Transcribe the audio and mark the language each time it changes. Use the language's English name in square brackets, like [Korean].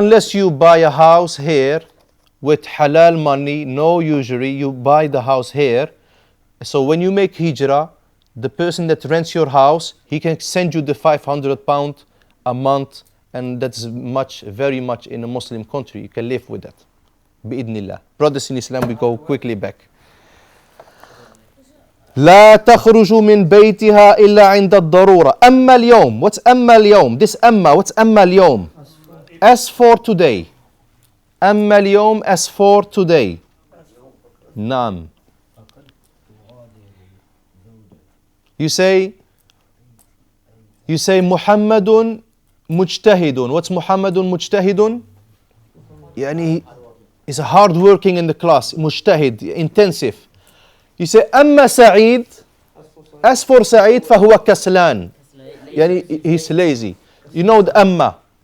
[English] Unless you buy a house here with halal money, no usury, you buy the house here. So when you make hijrah, the person that rents your house, he can send you the £500 a month, and that's much, very much in a Muslim country. You can live with that. Bi'idnillah. Brothers in Islam, we go quickly back. [Arabic] لا تخرج من بيتها إلا عند الضرورة. أما اليوم. [English] What's [Arabic] أما اليوم? [English] This [Arabic] أما. [English] What's [Arabic] أما اليوم? [English] As for today. [Arabic] أما اليوم [English] as for today. [Arabic] نعم. [English] You say محمد [Arabic] مجتهد. [English] What's [Arabic] محمد مجتهد? يعني [English] he's hard working in the class. [Arabic] مجتهد, [English] intensive. You say [Arabic] أما [English] سعيد. As for [Arabic] سعيد فهو كسلان. يعني [English] he's lazy. You know the [Arabic] أما.